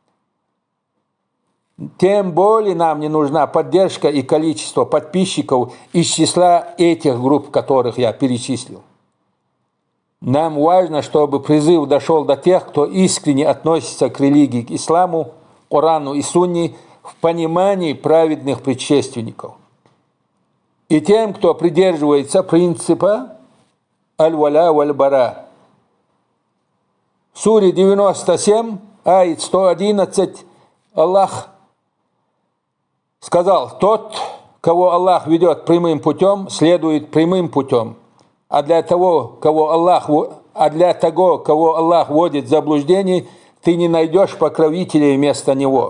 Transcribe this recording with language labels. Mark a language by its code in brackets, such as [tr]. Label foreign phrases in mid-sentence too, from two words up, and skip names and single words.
[ru] Тем более нам не нужна поддержка и количество подписчиков из числа этих групп, которых я перечислил. Нам важно, чтобы призыв дошел до тех, кто искренне относится к религии, к исламу, Корану и Сунне в понимании праведных предшественников. И тем, кто придерживается принципа [ar] الولاء والبراء. [ru] В суре 97, аят 111, Аллах сказал: тот, кого Аллах ведет прямым путем, следует прямым путем. А для того, кого Аллах вводит в заблуждение, ты не найдешь покровителей вместо него.